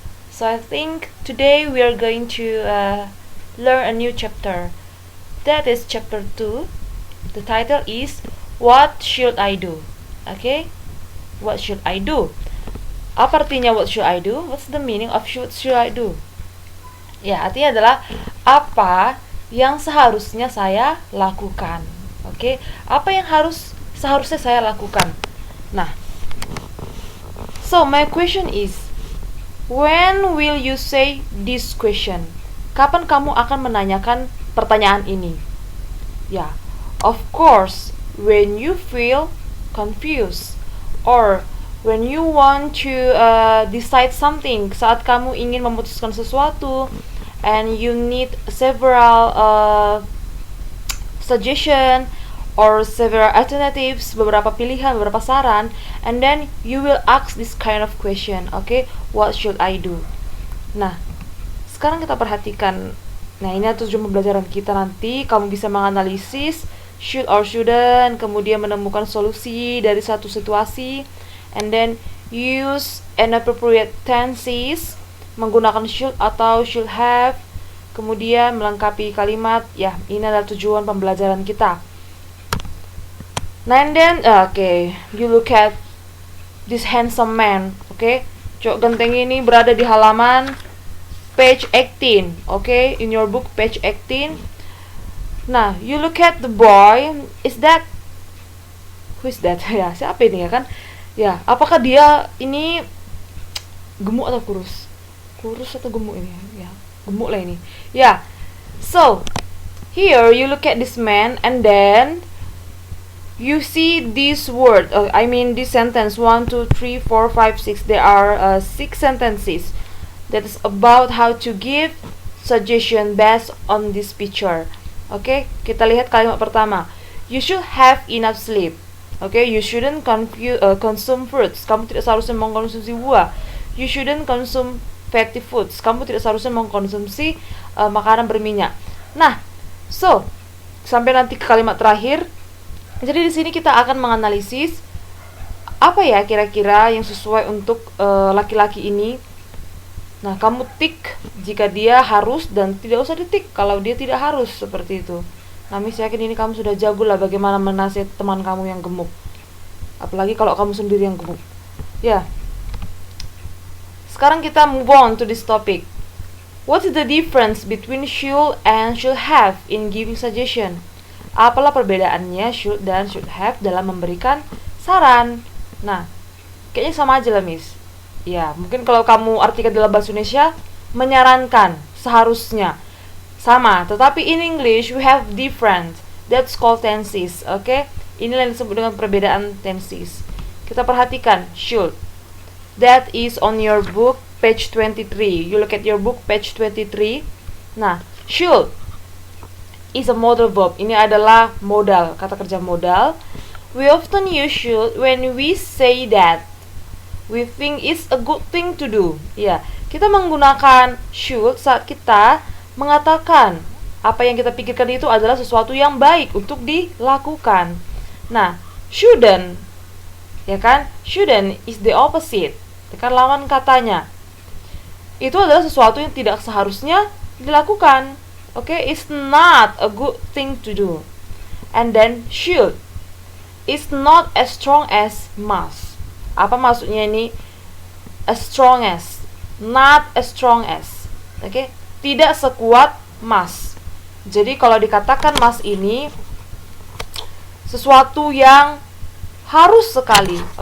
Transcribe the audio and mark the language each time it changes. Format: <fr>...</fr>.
<en>So I think today we are going to learn a new chapter. That is chapter 2. The title is What Should I Do? Okay, what should I do?</en> <id>Apa artinya</id> <en>what should I do? What's the meaning of should I do?</en> <id>Ya, artinya adalah apa yang seharusnya saya lakukan. Oke, apa yang seharusnya saya lakukan.</id> <en>Nah, so my question is, when will you say this question?</en> <id>Kapan kamu akan menanyakan pertanyaan ini?</id> <en>Ya, of course, when you feel confused or when you want to decide something,</en> <id>saat kamu ingin memutuskan sesuatu</id> <en>and you need several suggestion or several alternatives,</en> <id>beberapa pilihan, beberapa saran,</id> <en>and then you will ask this kind of question. Okay, what should I do?</en> <id>Nah, sekarang kita perhatikan. Nah, ini tujuan pembelajaran kita nanti. Kamu bisa menganalisis should or shouldn't, kemudian menemukan solusi dari satu situasi,</id> <en>and then use an appropriate tenses,</en> <id>menggunakan should atau should have, kemudian melengkapi kalimat. Ya, ini adalah tujuan pembelajaran kita.</id> <en>Nah, and then you look at this handsome man.</en> <id>Cowok ganteng ini berada di halaman page 18.</id> <en>In your book page 18. Nah, you look at the boy. Who is that? Ya,</en> <id>siapa ini ya kan? Ya, apakah dia ini gemuk atau kurus? Kurus atau gemuk ini? Ya, gemuk lah ini. Ya.</id> <en>So, here you look at this man and then you see this word. This sentence 1, 2, 3, 4, 5, 6. There are 6 sentences that is about how to give suggestion based on this picture.</en> <id>Kita lihat kalimat pertama.</id> <en>You should have enough sleep. You shouldn't consume fruits.</en> <id>Kamu tidak seharusnya mengkonsumsi buah.</id> <en>You shouldn't consume fatty foods.</en> <id>Kamu tidak seharusnya mengkonsumsi makanan berminyak. Nah, so sampai nanti ke kalimat terakhir. Jadi di sini kita akan menganalisis apa ya kira-kira yang sesuai untuk laki-laki ini. Nah, kamu tik jika dia harus dan tidak usah ditik kalau dia tidak harus, seperti itu. Nah, Miss yakin ini kamu sudah jago lah bagaimana menasihati teman kamu yang gemuk. Apalagi kalau kamu sendiri yang gemuk. Ya. Sekarang kita</id> <en>move on to this topic. What is the difference between should and should have in giving suggestion?</en> <id>Apalah perbedaannya should dan should have dalam memberikan saran? Nah, kayaknya sama aja lah, Miss. Ya, mungkin kalau kamu artikan dalam bahasa Indonesia menyarankan, seharusnya sama, tetapi</id> <en>in English we have different. That's called tenses.</en> <id>Inilah yang disebut dengan perbedaan tenses. Kita perhatikan should.</id> <en>That is on your book page 23. You look at your book page 23. Nah, should is a modal verb.</en> <id>Ini adalah modal, kata kerja modal.</id> <en>We often use should when we say that we think it's a good thing to do.</en> <id>Ya, kita menggunakan should saat kita mengatakan apa yang kita pikirkan itu adalah sesuatu yang baik untuk dilakukan. Nah, shouldn't, ya kan?</id> <en>Shouldn't is the opposite.</en> <id>Ya kan, lawan katanya. Itu adalah sesuatu yang tidak seharusnya dilakukan.</id> <en>It's not a good thing to do. And then should is not as strong as must.</en> <id>Apa maksudnya ini?</id> <en>As strong as, not as strong as.</en> <id>Tidak sekuat must. Jadi kalau dikatakan must ini sesuatu yang harus sekali.</id>